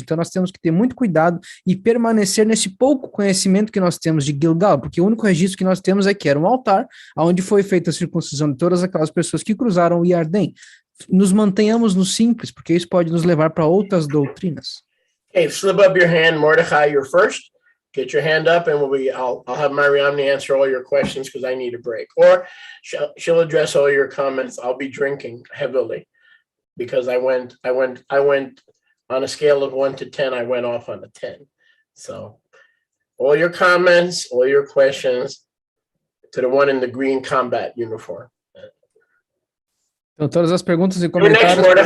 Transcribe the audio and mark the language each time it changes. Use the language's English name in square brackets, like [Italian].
[Portuguese] Então nós temos que ter muito cuidado e permanecer nesse pouco conhecimento que nós temos de Gilgal, porque o único registro que nós temos é que era um altar onde foi feita a circuncisão de todas aquelas pessoas que cruzaram o Iardém. Nos mantenhamos no simples, porque isso pode nos levar para outras doutrinas. [English] Hey, slip up your hand, Mordecai, you're first. Get your hand up, and I'll have Mariamne answer all your questions because I need a break. Or she'll address all your comments. I'll be drinking heavily because I went on a scale of 1 to 10. I went off on a 10. So all your comments, all your questions to the one in the green combat uniform. [Portuguese] Então, todas as perguntas e comentários.